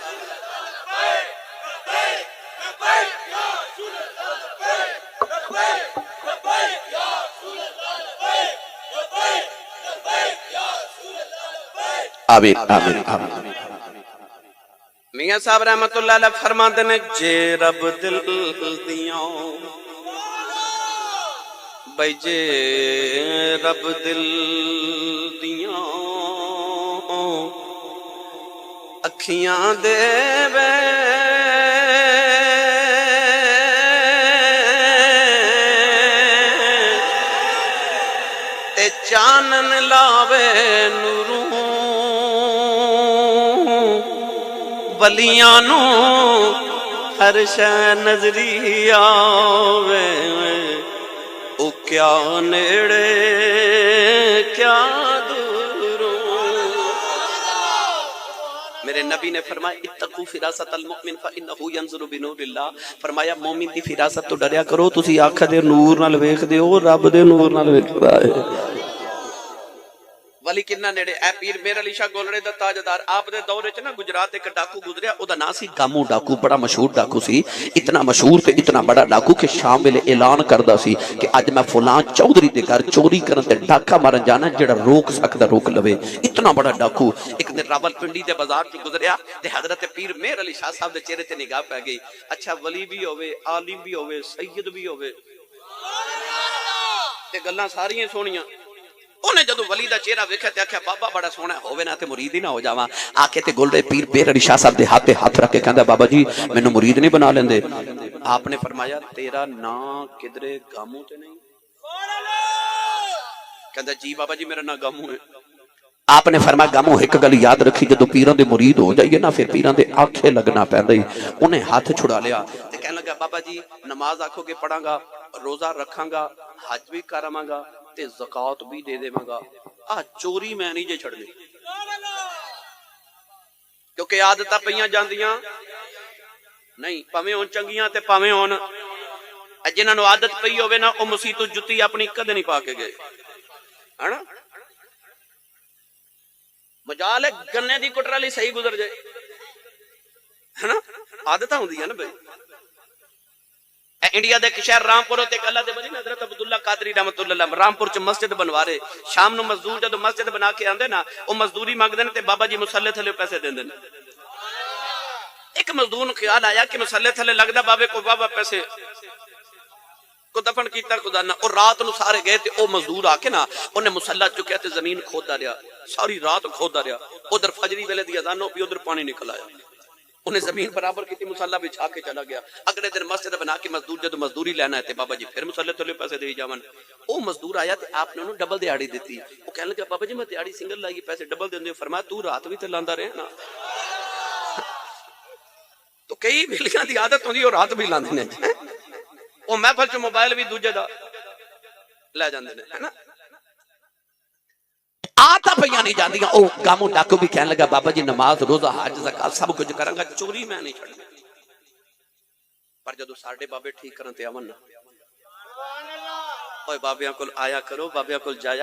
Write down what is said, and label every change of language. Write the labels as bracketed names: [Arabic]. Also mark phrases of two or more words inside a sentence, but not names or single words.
[Arabic] آمین آمین آمین۔ [Urdu] میاں صاحب رحمت اللہ علیہ فرماتے ہیں [Punjabi] جے رب دل دیاں بھائی، جے رب دل دیاں اکھیاں دے وے تے چانن لاوے نوروں ولیاں نو ہر شے نظری آوے، او کیا نیڑے کیا دوروں۔ میرے نبی نے فرمایا [Arabic] اتقوا فراست المؤمن فانه ينظر بنور اللہ، [Punjabi] فرمایا مومن دی فراست تو ڈریا کرو، تسی آنکھ دے نور نال ویکھ دے ہو، رب دے نور نال ویکھدا ہے۔ ولی کنا نیڑے اے پیر میر علی شاہ گولڑے دا تاجدار، آپ دے دور وچ نا گجرات ایک ڈاکو گزریا، او دا نام سی گامو ڈاکو، بڑا مشہور ڈاکو سی، اتنا مشہور تے اتنا بڑا ڈاکو کہ شام ویلے اعلان کردا سی کہ اج میں فلان چودھری دے گھر چوری کرن تے ڈاکا مارن جانا، جڑا روک سکدا روک لوے، اتنا بڑا ڈاکو۔ ایک دن راولپنڈی دے بازار چ گزریا تے حضرت پیر میر علی شاہ صاحب دے چہرے تے نگاہ پہ گئی، اچھا ولی بھی ہوے، عالم بھی ہوے، سید بھی ہوے تے گلاں ساریاں سونیاں۔ انہیں جدو ولی دا چہرہ ویکھیا تے آکھیا بابا بڑا سونا ہووے نا تے مرید ہی نہ ہو جاواں، آکے تے گولڑے پیر میر علی شاہ صاحب دے ہاتھ رکھ کے کہندا بابا جی مینوں مرید نہیں بنا لیندے؟ آپ نے فرمایا تیرا نام کدرے گامو تے نہیں؟ کہندا جی بابا جی میرا نام گامو ہے۔ آپ نے فرمایا گامو ایک گل یاد رکھی، جدو پیراں دے مرید ہو جائیے نا پھر پیراں دے آنکھیں لگنا پیندا ہی۔ انہیں ہاتھ چھڑا لیا تے کہنے لگا بابا جی نماز آکھو گے پڑھاں گا، روزہ رکھاں گا، حج بھی کراواں گا تے زکات بھی دے دیواں گا، چوری میں نہیں جے چھڑنی، کیونکہ عادتاں پئیاں جاندیاں نہیں، پاویں ہون چنگیاں تے پاویں ہون جنہاں نوں عادت پئی ہوے نا او مسیح تو جُتی اپنی کدے نہیں پا کے گئے، ہے نا؟ مجال ہے گنے دی کٹر والی صحیح گزر جائے، ہے نا؟ عادتاں ہوندیاں نا بھائی۔ انڈیا دے شہر رامپور تے اللہ دے ولی حضرت عبداللہ قادری رحمت اللہ علیہ رامپور چ مسجد بنوا رہے، شام نو مزدور جدو مسجد بنا کے آندے نا او مزدوری مانگدے تے بابا جی مصلی تھلے پیسے دیندے نے۔ ایک مزدور نو خیال آیا کہ مصلی تھلے لگدا بابے کو بابا پیسے کو دفن کیتا خدا نہ، اور رات نو سارے گئے تے او مزدور آ کے نا اونے مصلی چکیا تے زمین کھودا رہیا، ساری رات کھودا رہیا، ادھر فجری ویلے دی اذان ہو پئی ادھر پانی نکل آیا، انہیں زمین برابر کی مصلی بچھا کے چلا گیا۔ اگلے دن مسجد بنا کے مزدور جدو مزدوری لینا ہے تے بابا جی پھر مصلی تھلے پیسے دے جاون، او مزدور آیا تے آپ نے انہوں ڈبل دیہاڑی دیتی، وہ کہنے لگا بابا جی میں دیہاڑی سنگل لائی پیسے ڈبل دیندے ہو، فرمایا تو رات بھی تے لاندا رہے نا۔ تو کئی بلیاں دی عادت ہوندی اور رات بھی لاندے نے، وہ محفل چ موبائل بھی دوجے دا لے جاندے نے ہے نا آتا پہ نہیں جاندیاں او گاموں ڈاکو بھی کہنے لگا بابا جی نماز روزہ حج زکات سب کچھ کروں گا چوری میں نہیں چھڑنا پر جدو ساڈے بابے ٹھیک کرن تے آون نا اوے بابیاں کول آیا کرو بابیاں کول جایا